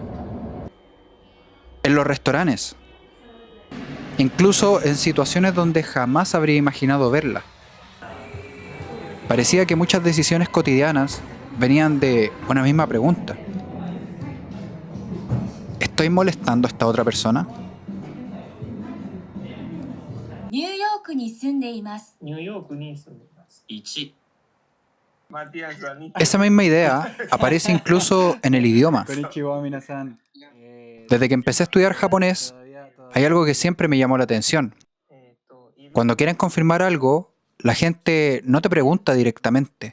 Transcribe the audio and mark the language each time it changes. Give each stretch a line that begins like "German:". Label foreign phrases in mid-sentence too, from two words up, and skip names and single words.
Spanish: En los restaurantes. Incluso en situaciones donde jamás habría imaginado verla. Parecía que muchas decisiones cotidianas venían de una misma pregunta. ¿Estoy molestando a esta otra persona?
Japanese: ニューヨークに住んでいます。ニューヨークに住んでいます。1。Matías,
Spanish: Esa misma idea aparece incluso en el idioma. Desde que empecé a estudiar japonés, hay algo que siempre me llamó la atención. Cuando quieren confirmar algo, la gente no te pregunta directamente.